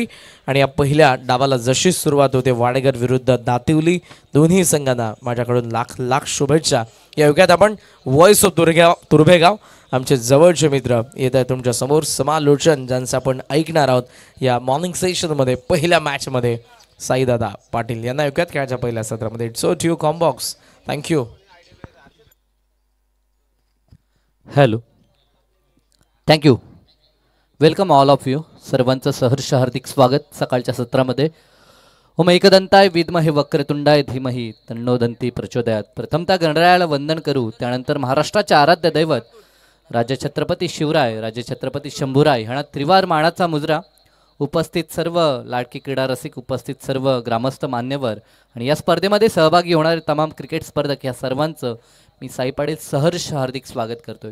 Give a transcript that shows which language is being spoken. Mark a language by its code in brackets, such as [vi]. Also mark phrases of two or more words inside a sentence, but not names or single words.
[mr] आणि या पहिल्या डावाला जशी सुरुवात होते वाडेकर विरुद्ध दातिवली, दोन्ही संघांना माझ्याकडून लाख लाख शुभेच्छा. या युगात आपण वॉइस ऑफ तुर्भेगाव आमचे जवळचे मित्र येत आहे तुमच्या समोर, समालोचन ज्यांचं आपण ऐकणार आहोत या [en] morning sessionमध्ये. [mr] पहिल्या मॅचमध्ये साईदादा पाटील यांना युगात खेळाच्या पहिल्या सत्रामध्ये. [en] It's so to combox. Thank you. Hello, thank you. Welcome all of you. [mr] सर्वांचं सहर्ष हार्दिक स्वागत सकाळच्या सत्रामध्ये. [sa] ओम एकदंताय विद्महे वक्रतुंडाय धीमहि तन्नो दंती प्रचोदयात. [mr] प्रथमतः गणरायाला वंदन करू, त्यानंतर महाराष्ट्राचे आराध्य दैवत राजे छत्रपती शिवराय, राजे छत्रपती शंभूराय ह्यांना त्रिवार मानाचा मुजरा. उपस्थित सर्व लाडकी क्रीडा रसिक, उपस्थित सर्व ग्रामस्थ मान्यवर आणि या स्पर्धेमध्ये सहभागी होणारे तमाम क्रिकेट स्पर्धक या सर्वांचं मी साई पाटील सहर्ष हार्दिक स्वागत करतोय.